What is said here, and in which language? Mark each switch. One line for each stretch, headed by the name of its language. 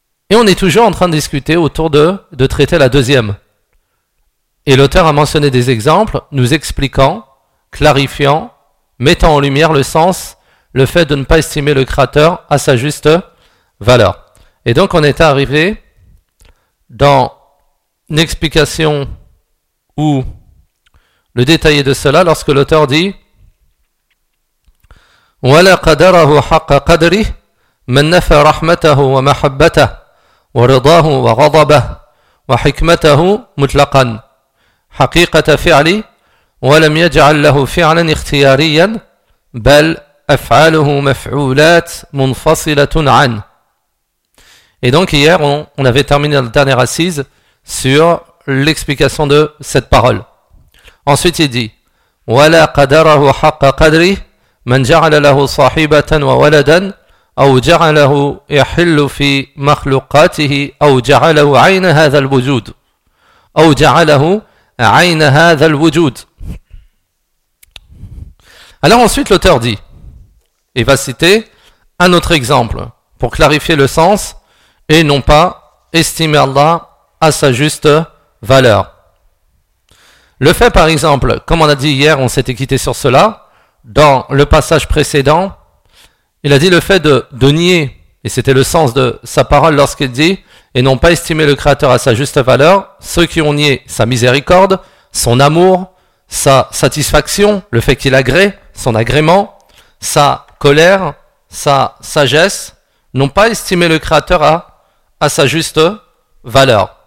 French: Et on est toujours en train de discuter autour de traiter la deuxième. Et l'auteur a mentionné des exemples, nous expliquant, clarifiant, mettant en lumière le sens, le fait de ne pas estimer le Créateur à sa juste valeur.
Arabic: Et donc on est arrivé dans une explication ou le détaillé de cela lorsque l'auteur dit وَلَا قَدَرَهُ حَقَّ قَدْرِهِ مَنْ نَفَى رَحْمَتَهُ وَمَحَبَّتَهُ وَرِضَاهُ وَغَضَبَهُ وَحِكْمَتَهُ مُتْلَقًا حَقِيقَةَ فِعْلِ وَلَمْ يَجْعَلْ لَهُ فِعْلًا اِخْتِيَارِيًا بَلْ أَفْعَالُهُ مَفْعُولَاتْ مُنْفَصِلَةٌ عَنْ.
French: Et donc hier, on avait terminé la dernière assise sur l'explication de cette parole.
Arabic: Ensuite, il dit وَلَا قَدَرَهُ حَقَّ قَدْرِهِ مَنْ جَعَلَ لَهُ صَاحِبَةً وَوَلَدًا أَوْ جَعَلَهُ يَحِلُّ فِي مَخْلُقَاتِهِ أَوْ جَعَلَهُ عَيْنَ هَذَا الْوُجُودُ أَوْ جَعَلَهُ عَيْنَ هَذَا الْوُجُودُ.
French: Alors ensuite, l'auteur dit, il va citer un autre exemple pour clarifier le sens et non pas estimer Allah à sa juste valeur. Le fait, par exemple, comme on a dit hier, on s'était quitté sur cela, dans le passage précédent, il a dit le fait de nier, et c'était le sens de sa parole lorsqu'il dit, et n'ont pas estimé le Créateur à sa juste valeur, ceux qui ont nié sa miséricorde, son amour, sa satisfaction, le fait qu'il agrée, son agrément, sa colère, sa sagesse, n'ont pas estimé le Créateur à sa juste valeur.